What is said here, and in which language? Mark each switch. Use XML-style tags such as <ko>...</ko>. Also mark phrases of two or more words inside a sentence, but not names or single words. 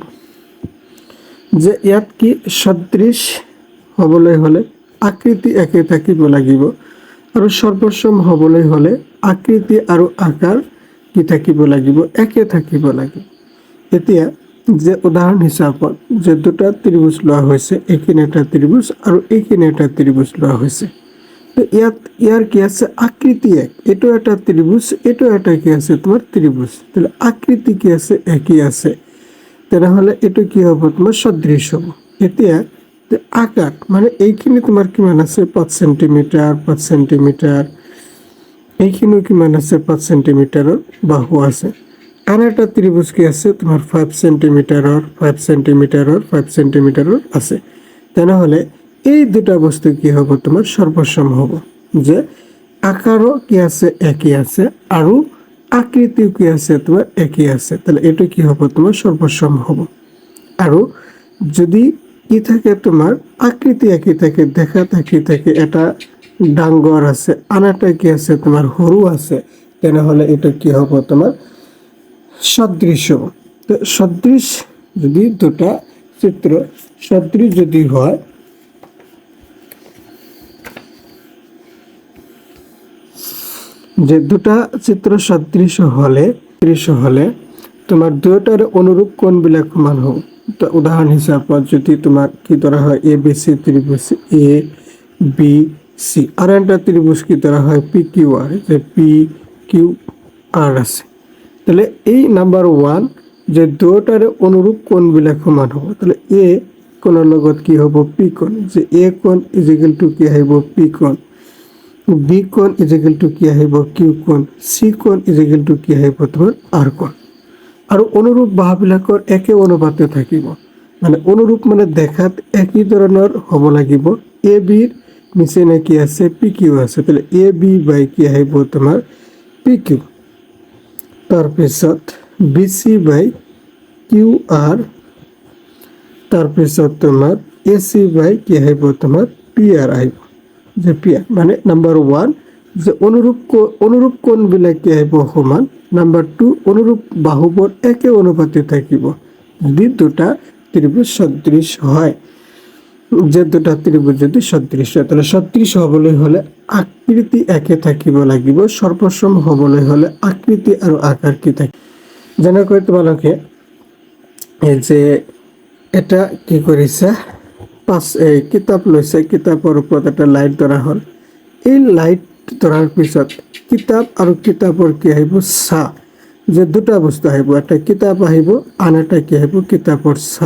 <as>যে ইয়াত কি সদৃশ হবলৈ হলে আকৃতি একে থাকিব লাগিব আৰু সৰ্বসম হবলৈ হলে আকৃতি আৰু আকাৰ কি থাকিব লাগিব একে থাকিব লাগিব। এতিয়া যে উদাহৰণ হিচাপত যে দুটা ত্ৰিভুজ লোৱা হৈছে, এইখিনি এটা ত্ৰিভুজ আৰু এইখিনি এটা ত্ৰিভুজ লোৱা হৈছে। তো ইয়াৰ কি আছে আকৃতি এক, এইটো এটা ত্রিভুজ, এইটো এটা কি আছে তোমার ত্রিভুজ, তাহলে আকৃতি কি আছে একই আছে, তেনেহলে এইটো কি হ'ব তোমাৰ সদৃশ হ'ব। এতিয়া আকার মানে এইখিনি তোমাৰ কিমান আছে 5 সেন্টিমিটার 5 সেন্টিমিটার, এইখিনিও কিমান আছে 5 সেন্টিমিটাৰৰ বাহু আছে।</as> <bn>আর একটা ত্রিভুজ</bn> <as>কি আছে তোমার 5 সেন্টিমিটাৰৰ 5 সেন্টিমিটাৰৰ 5 সেন্টিমিটাৰৰ আছে। তেনেহলে এই দুটা বস্তু কি হ'ব তোমাৰ সর্বসম হ'ব, যে আকারও কি আছে একই আছে আৰু আকৃতিও কি আছে তোমার একই আছে, তাহলে এটা কি হ'ব তোমার সর্বসম হ'ব। আৰু যদি কি থাকে তোমার আকৃতি একই থাকে, দেখা থাকে এটা ডাঙ্গর আছে আনাটা কি আছে তোমার সৰু আছে, তেনেহলে এটা কি হ'ব তোমার সদৃশ হ'ব। তো সদৃশ যদি দুটা চিত্র সদৃশ যদি হয়, যে দুটা চিত্র সদৃশ হলে তোমার দুটার অনুরূপ কোণবিলাক সমান হ'ব। তো উদাহরণ হিচাপত যদি তোমার কি ধরা হয় এ বি সি ত্রিভুজ এ বি সি, আর একটা ত্রিভুজ কি ধরা হয় পি কিউ আর, যে পি কিউ আর আছে, তাহলে এই নাম্বার 1 যে দুটার অনুরূপ কোণবিলাক সমান হ'ব। তাহলে এ কোণৰ লগত কি হ'ব পি কোণ, যে এ কোণ</as> <en>is equal to</en> <as>কি আহিব পি কোণ, বি কোণ</as> <en>is equal to</en> <as>কি আহিব কিউ কোণ, সি কোণ</as> <en>is equal to</en> <as>কি আহিব তোমাৰ আৰ কোণ। আৰু অনুৰূপ বাহুবিলাকৰ একে অনুপাতে থাকিব, মানে অনুৰূপ মানে দেখাত একই ধৰণৰ হ'ব লাগিব। এ বিৰ নিচিনা কি আছে পি কিউ আছে, তাহলে এ বি বাই কি আহিব তোমাৰ পি কিউ। তাৰপিছত বি সি বাই কিউ আৰ, তাৰপিছত তোমাৰ এ সি বাই কি আহিব তোমাৰ পি আৰ আহিব, যে পি আৰ মানে নাম্বার 1 যে অনুরূপ কোণবিলাক কি আহিব সমান। নাম্বার 2 অনুরূপ বাহুবোৰ একে অনুপাতে থাকিব যদি দুটা ত্রিভুজ সদৃশ হয়। যে দুটা ত্রিভুজ যদি সদৃশ হয়, তাহলে সদৃশ হবলৈ হলে আকৃতি একে থাকিব লাগিব, সর্বসম হবলৈ হলে আকৃতি আৰু আকাৰ কি থাকিব। যেনেকৈ তোমালোকে এই যে এটা কি কৰিছে কিতাপ লৈছে, কিতাপৰ ওপৰত এটা লাইট ধৰা হ'ল, এই লাইট ধৰাৰ পিছত কিতাপ আৰু কিতাপৰ কি আহিব ছা, যে দুটা বস্তু আহিব, এটা কিতাপ আহিব আন এটা কি আহিব কিতাপৰ ছা।</as>